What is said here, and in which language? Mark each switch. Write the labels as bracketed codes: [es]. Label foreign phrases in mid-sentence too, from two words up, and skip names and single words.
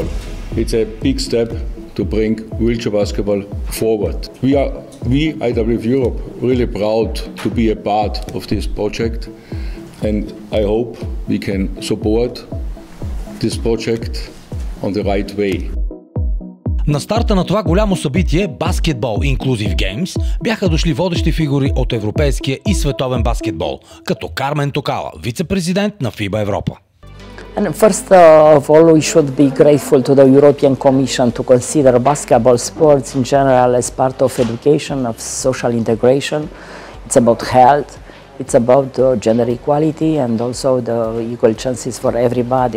[en] It's a big step to bring wheelchair basketball forward. We IWF Europe, really proud to be a part of this project, and I hope we can support this project on the right way. [bg] На старта на това голямо събитие Basketball Inclusive Games бяха дошли водещи фигури от европейския и световен баскетбол, като Кармен Токала, вице-президент на FIBA Европа. [en] And first of all, we should be grateful to the European Commission to consider basketball sports in general as part of education, of social integration. It's about health, it's about gender equality and also the equal chances for everybody.